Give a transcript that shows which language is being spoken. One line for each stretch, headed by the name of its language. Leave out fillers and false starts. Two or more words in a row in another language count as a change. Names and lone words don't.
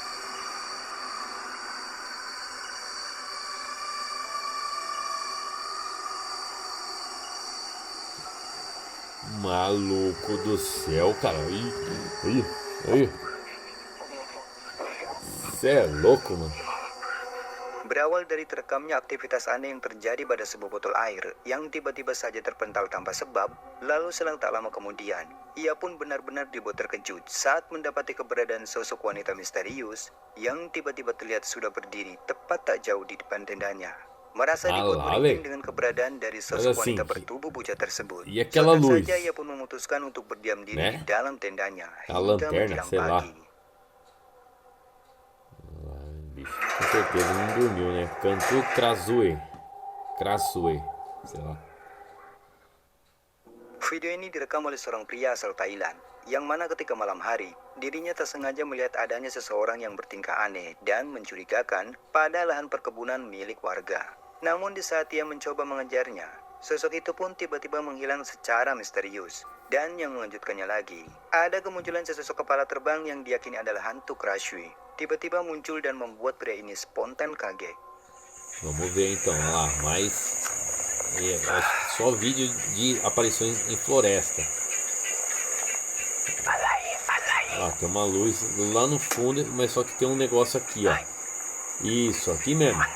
Portuguese: Maluco do céu, cara. Aí. Você é louco, mano.
Indonesian: Berawal dari terekamnya aktivitas aneh yang terjadi pada sebuah botol air yang tiba-tiba saja terpental tanpa sebab, lalu selang tak lama kemudian, ia pun benar-benar dibuat terkejut saat mendapati keberadaan sosok wanita misterius yang tiba-tiba terlihat sudah berdiri tepat tak jauh di depan tendanya. Merasa dibuat merinding dengan keberadaan dari sosok wanita bertubuh pucat tersebut. Sontak saja ia pun memutuskan untuk berdiam diri di dalam tendanya hingga menjelang pagi.
Portuguese: Com certeza não dormiu, né? Cantu Krasue, sei lá.
Indonesian: Video ini direkam oleh seorang pria asal Thailand, yang mana ketika malam hari, dirinya tak sengaja melihat adanya seseorang yang bertingkah aneh dan mencurigakan pada lahan perkebunan milik warga. Namun di saat ia mencoba mengejarnya, sosok itu pun tiba-tiba menghilang secara misterius. Dan yang mengejutkannya lagi, ada kemunculan sesosok kepala terbang yang diyakini adalah hantu Crashwi. Tiba-tiba muncul dan membuat pria ini spontan kaget.
Portuguese: Vamos ver então lá, mas é só vídeo de aparições em floresta. Ah, tem uma luz lá no fundo, mas só que tem um negócio aqui, ó. Isso, aqui mesmo.